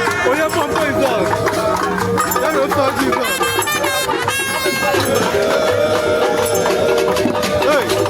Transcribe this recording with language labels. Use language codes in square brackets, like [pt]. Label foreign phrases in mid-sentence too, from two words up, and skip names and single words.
[ig] Onye pọmpụ [en] is on. [ig] Ya na ofe ọjị [en] is on. Hey!